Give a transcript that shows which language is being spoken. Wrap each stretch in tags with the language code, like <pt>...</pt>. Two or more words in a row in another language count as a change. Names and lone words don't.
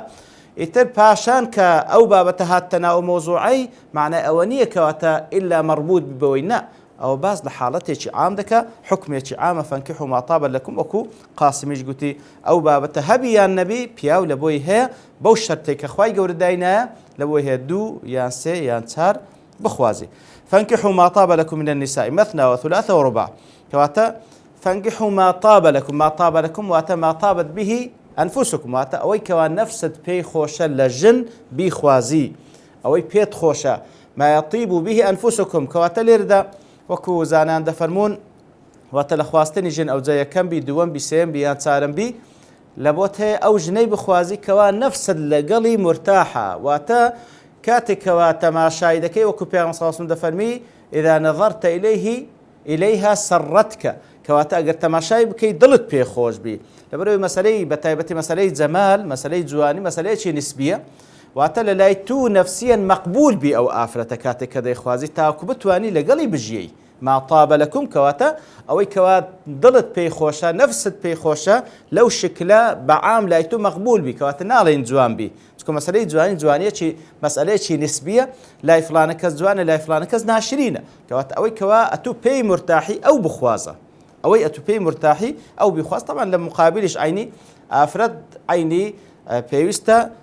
<ckb>ئیتر پاشان کە ئەو بابەتە هاتە ناو مۆزوعەی معنای ئەوە نییە کەواتە ئیلا مەربوط ببەوەی، نە ئەو باز لە حاڵەتێکی عام دەکە حکمێکی عامە</ckb> <ar>فەنکیحوا ما طاب لەکم</ar> <ckb>وەکو قاسمیش گوتی ئەو بابەتە هەبی یان نەبی پیاو لە بۆی هەیە بەو شەرتێک کە خوای گەورە داینایە لە بۆی هەیە 2 یان 3 یان 4 بخوازی</ckb> <ar>فەنکیحوا ما طاب لەکم من النساء مثنى وثلاث ورباع کەواتە فەنکیحوا ما طاب لەکم ما طاب لەکم واتە ما طابت به ئەنفوسکم واتە</ar> <ckb>ئەوەی کەوا نەفست پێی خۆشە لە ژن بیخوازی ئەوەی پێت خۆشە</ckb> <ar>ما يطيب به ئەنفوسکم</ar> <ckb>کەواتە لێرەدا وەکو زانان دەفەرمونون واتە لە خواستنی ژن ئەو جا یەکەم بی دووەم بی سێم بی یان چارەم بی لە بۆت هەیە ئەو ژنەی بخوازی کەوا نەفست لەگەڵی مرتاحە واتە کاتێکەوە تەماشای دەکەی وەکو پێغەمبەر</ckb> <ar>صلی الله علیه و سلم</ar> <ckb>دەفەرمی</ckb> <ar>إذا نظرت إليها سرتك</ar> <ckb>کەواتە ئەگەر تەماشای بکەی دڵت پێخۆش بی لەبەرەوەی مەسەلەی بەتایبەتی مەسەلەی جەمال مەسەلەی جوانی مەسەلەیەکی نسبیە واتە لە لای تو نەفسیەن مەقبول بی ئەو ئافرەتە کاتێک کە دەیخوازی تاکو بتوانی لەگەڵی بژیەی</ckb> <ar>ما طاب لەکم</ar> <ckb>کەواتە ئەوەی کەوا دڵت پێی خۆشە نەفست پێی خۆشە لەو شکلە بەعام لای تو مەقبول بی کەواتە ناڵێن جوان بی چونکە مەسەلەی جوانیەکی مەسئلەیەکی نسبیە لای فلانە کەس جوانە لای فلانە کەس ناشرینە کەواتە ئەوەی کەوا ئەتوو پێی مرتاحی ئەو بخوازە ئەوەی ئەتوو پێی مرتاحی ئەو بیخواست طبعا لە مقابلیش عینی ئافرەت عینی پێویستە</ckb>